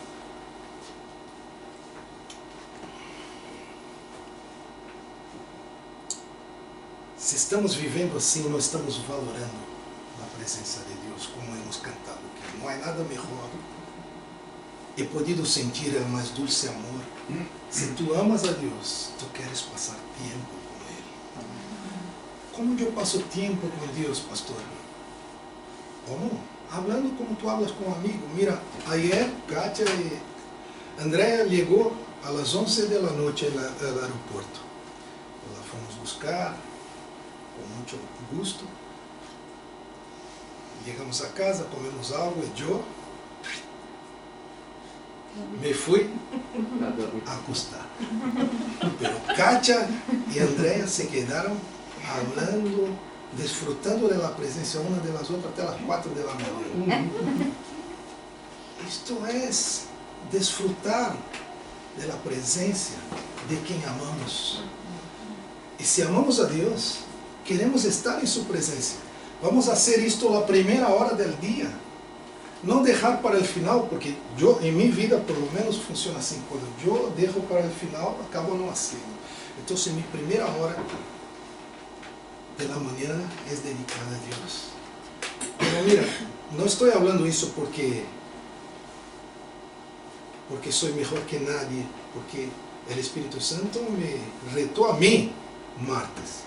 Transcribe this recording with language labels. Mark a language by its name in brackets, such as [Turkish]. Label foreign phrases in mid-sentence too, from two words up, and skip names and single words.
[Portuguese] Se estamos vivendo assim, nós estamos valorando a presença de Deus, [Spanish] como hemos cantado aqui. [Portuguese] Não há nada melhor. [Spanish] He podido sentir [Portuguese] o mais [Spanish] dulce amor. [Portuguese] Se tu amas a Deus, tu queres passar tempo com Ele. Como eu passo tempo com Deus, pastor? Como? [Spanish] Hablando como tu hablas [Portuguese] com um amigo. [Spanish] Mira, ayer [Portuguese] Katia e Andrea chegou às 11 da noite no aeroporto. La fomos buscar com muito gosto. Chegamos a casa, comemos algo e eu [Spanish] me fui a acostar. Pero Katia e Andrea se quedaram hablando, desfrutando de la presencia una de las otras hasta las 4 de la mañana. Esto es desfrutar de la presencia de quien amamos. Y si amamos a Dios, queremos estar en su presencia. Vamos a hacer esto la primera hora del día. [Portuguese] Não deixar para o final, porque eu, em minha vida, [Spanish] por lo menos, [Portuguese] funciona assim. Quando eu deixo para o final, acabo não fazendo. Então, minha primeira hora da manhã é dedicada a Deus. [Spanish] Pero mira, [Portuguese] não estou falando isso porque sou melhor que nadie, porque o Espírito Santo me retou a mim, martes.